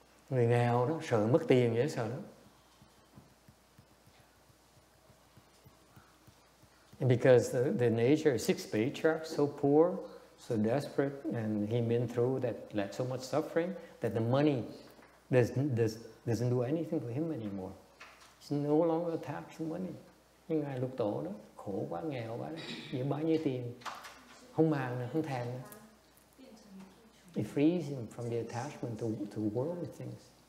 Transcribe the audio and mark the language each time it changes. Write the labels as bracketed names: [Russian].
[Vietnamese] Người nghèo đó sợ mất tiền dễ sợ lắm. [English] And because the nature of 6th Patriarch, so poor, so desperate, and he been through that so much suffering that the money doesn't do anything for him anymore. He's no longer attached to money. [Vietnamese] Nhưng ngài Lục Tổ đó khổ quá, nghèo quá, chỉ bao nhiêu tiền, không màng nữa, không thèm nữa. [English] It frees him from the attachment to worldly things.